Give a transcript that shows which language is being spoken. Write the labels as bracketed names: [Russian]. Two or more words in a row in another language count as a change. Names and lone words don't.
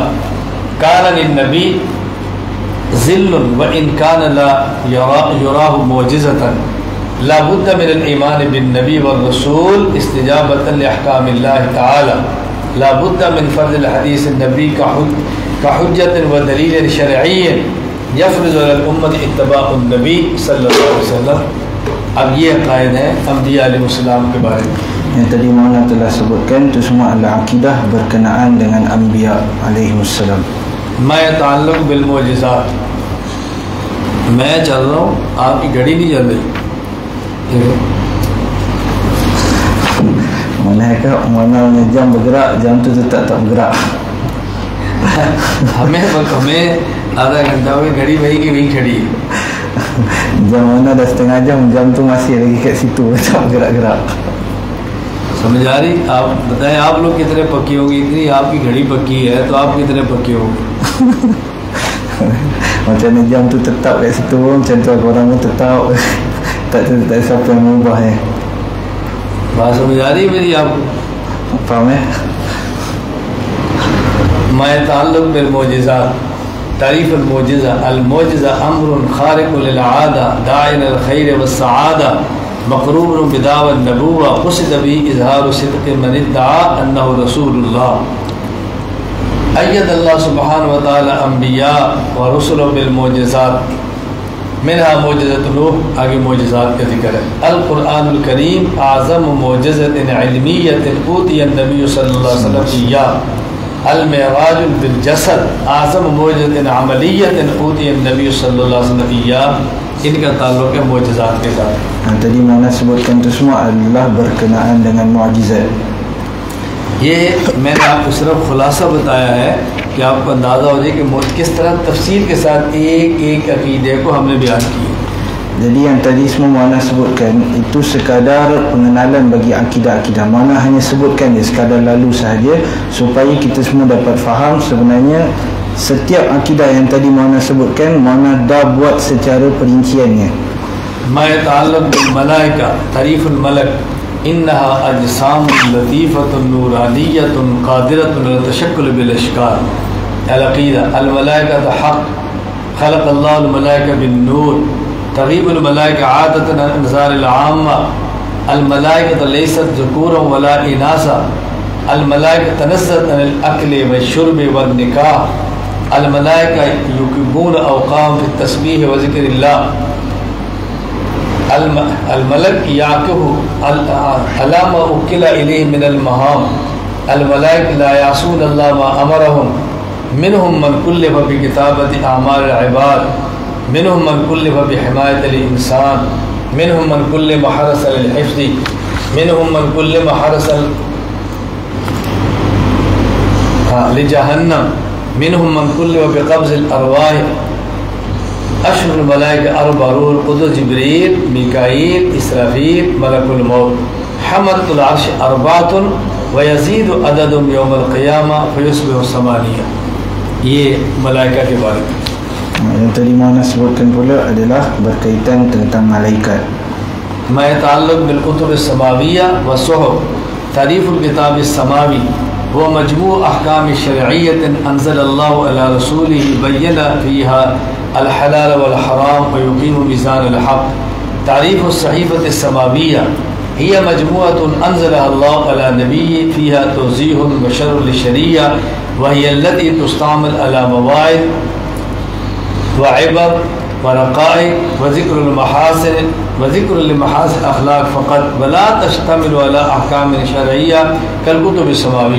[Arabic] كان للنبي ظل وإن كان لا يراه معجزة. لا بد من الإيمان بالنبي والرسول استجابة لأحكام الله تعالى. لا بد من فرض الحديث النبي كحجة ودليل شرعي يفرض على الأمة اتباع النبي صلى الله عليه وسلم. [Urdu] اب یہ عقائد ہے انبیاء [Arabic] علیہ السلام [Urdu] کے بارے میں. [Malay] Yang tadi Maulana telah sebutkan itu semua adalah akidah berkenaan dengan Anbiya alaihissalam. [Arabic] میں تعلق بالمعجزات. [Urdu] میں چل رہا ہوں آپ کی گھڑی نہیں چل رہی. [Malay] Mana jam bergerak, jam tu tetap tak bergerak. [Urdu] ہمیں آدھا گھنٹہ ہوئی گھڑی وہی کی وہی کھڑی ہے. [Malay] Jam mana dah setengah jam, jam tu masih lagi kat situ, tak bergerak-gerak. [Urdu] سمجھ آ رہی؟ آپ بتائیں آپ لوگ کتنے پکی ہوں گی؟ اتنی آپ کی گھڑی پکی ہے تو آپ کتنے پکی ہوں گے؟ [Malay] Macam ni jam tu tetap kat situ, macam tu orang tu tetap tak siapa yang mengubah ya. [Urdu] بات سمجھ آ رہی ہے میری آپ کو؟ [Malay] Faham ya? [Arabic] ما يتعلق بالمعجزات. تعریف المعجزہ. المعجزہ امر خارق للعادہ داع الى الخیر والسعادہ مقرون بدعوى النبوة قصد به اظہار صدق من ادعى انه رسول اللہ. اید اللہ سبحانہ وتعالی انبیاء ورسل بالمعجزات منها معجزۃ نوح. [Urdu] آگے معجزات کا ذکر ہے. [Arabic] القرآن الکریم اعظم معجزۃ علمیۃ اوتی النبی صلی اللہ علیہ وسلم ایاہ. المعراج بالجسد اعظم معجزۃ عملیۃ اوتی النبی صلی اللہ علیہ وسلم ایاہ. [Urdu] ان کا تعلق ہے معجزات کے ساتھ. [Malay] Tadi mana sebutkan itu semua adalah berkenaan dengan mukjizat. [Urdu] یہ میں نے آپ کو صرف خلاصہ بتایا ہے کہ آپ کو اندازہ ہو جائے کہ کس طرح تفصیل کے ساتھ ایک ایک عقیدے کو ہم نے بیان کیا. [Malay] Jadi yang tadi semua Maulana sebutkan itu sekadar pengenalan bagi akidah-akidah. Maulana hanya sebutkan dia sekadar lalu sahaja supaya kita semua dapat faham sebenarnya setiap akidah yang tadi Maulana sebutkan Maulana dah buat secara perinciannya. [Arabic] ما يتعلق بالملائکہ. تعریف الملک انها اجسام لطیفة نورانیة قادرة على التشکل بالاشکال. العقیدہ. الملائکہ حق خلق اللہ الملائکہ بالنور. تغیب الملائکہ عادة عن انظار العامة. الملائکہ لیست ذکورا ولا اناسا. الملائکہ تنزہت عن الاکل والشرب والنکاح. الملائکہ یقیمون اوقام فی التسبیح وذکر اللہ. الملک یعقب علامہ اکل الیہ من المہام. الملائک لا یعصون اللہ ما امرہم. منہم من کلف بکتابت اعمال العباد. منہم من کلف بحمایت الانسان. منہم من کلف حرس للحفظ. منہم من کلف حرس لجہنم. منہم من کلف بقبض الارواح. اشهر الملائکہ اربع روح القدس جبریل میکائیل اسرافیل ملک الموت. حملۃ العرش اربعۃ ویزید عددهم یوم القیامہ فیصبح ثمانیہ. [Urdu] یہ ملائکہ کے بارے میں. [Malay] Yang tadi Maulana sebutkan pula adalah berkaitan tentang malaikat. [Arabic] ما يتعلق بالكتب السماوية والصحف. تعريف الكتاب السماوي هو مجموع أحكام شرعية أنزل الله على رسوله بين فيها الحلال والحرام ويقيم ميزان الحق. تعريف الصحيفة السماوية هي مجموعة أنزلها الله على نبيه فيها توضيح وشرح للشريعة وهي التي تستعمل على مواعظ وعبر ورقائق وذكر المحاسن وذكر لمحاسن اخلاق فقط ولا تشتمل على احکام شرعیہ كالكتب السماوية.